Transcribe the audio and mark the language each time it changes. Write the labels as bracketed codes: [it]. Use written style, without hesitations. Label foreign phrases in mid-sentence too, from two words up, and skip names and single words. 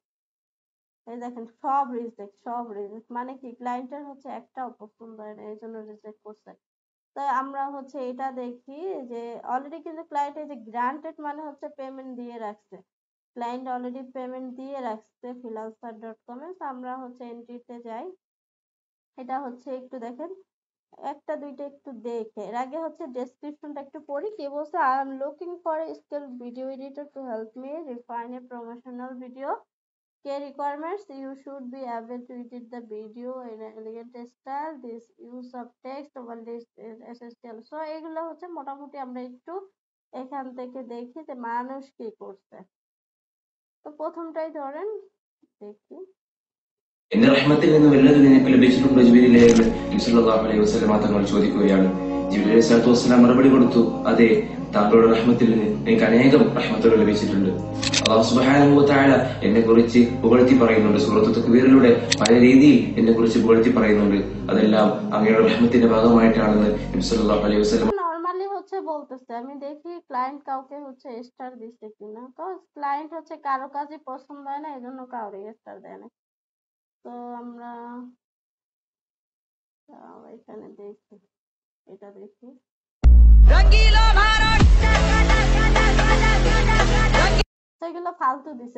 [bn] এই দেখেন সব রিজেক্ট মানে কি ক্লায়েন্টের হচ্ছে একটাও পছন্দ হয় না এই জন্য রিজেক্ট করছে তাই আমরা হচ্ছে এটা দেখি যে অলরেডি কিন্তু ক্লায়েন্ট এই যে গ্রান্টেড মানে হচ্ছে পেমেন্ট দিয়ে রাখছে [en] client already payment [bn] দিয়ে রাখছে freelancer.com এ তো আমরা হচ্ছে এন্ট্রিতে যাই এটা হচ্ছে একটু দেখেন একটা দুইটা একটু দেখে এর আগে হচ্ছে ডেসক্রিপশনটা একটু পড়ি কি বলছে [en] I am looking for a skill video editor to help me refine a promotional video key requirements you should be able to edit the video in an elegant style this use of text overlays is essential [bn] so এগুলো হচ্ছে মোটামুটি আমরা একটু এখান থেকে দেখি যে মানুষ কি করছে তো প্রথমটাই ধরেন দেখি [ml] എന്റെ റഹ്മത്തിൽ നിന്ന് വല്ലത് നിനക്ക് ലഭിച്ചിട്ടുണ്ടോ ജിബിരിയിലേക്ക് നബി [ar] صلى الله عليه وسلم [ml] തങ്ങൾ ചോദിക്കുകയാണ് ജിബ്രീൽ [ar] عليه الصلاة والسلام [ml] മറുപടി കൊടുത്തു അതെ താങ്കളുടെ റഹ്മത്തിൽ നിന്ന് എനിക്ക് അനേകം റഹ്മത്തുകൾ ലഭിച്ചിട്ടുണ്ട് [ar] الله سبحانه وتعالى [ml] എന്നെ കുറിച്ച് പുകഴ്ത്തി പറയുന്നുണ്ട് സൂറത്തുൽ തക്വീറിലൂടെ പല രീതിയിൽ എന്നെ കുറിച്ച് പുകഴ്ത്തി പറയുന്നുണ്ട് അതെല്ലാം അങ്ങയുടെ റഹ്മത്തിന്റെ ഭാഗമായിട്ടാണെന്ന് നബി [ar] صلى الله عليه وسلم [bn] নরমালি হচ্ছে হচ্ছে বলতেছে, আমি দেখি ক্লায়েন্ট কাউকে হচ্ছে স্টার দিচ্ছে কিনা। তো ক্লায়েন্ট হচ্ছে কারো কাজই পছন্দ হয় না, এজন্য কাউরে স্টার দেয় না। তো আমরা এখানে দেখি, এটা দেখি। তো এগুলো ফালতু দিছে।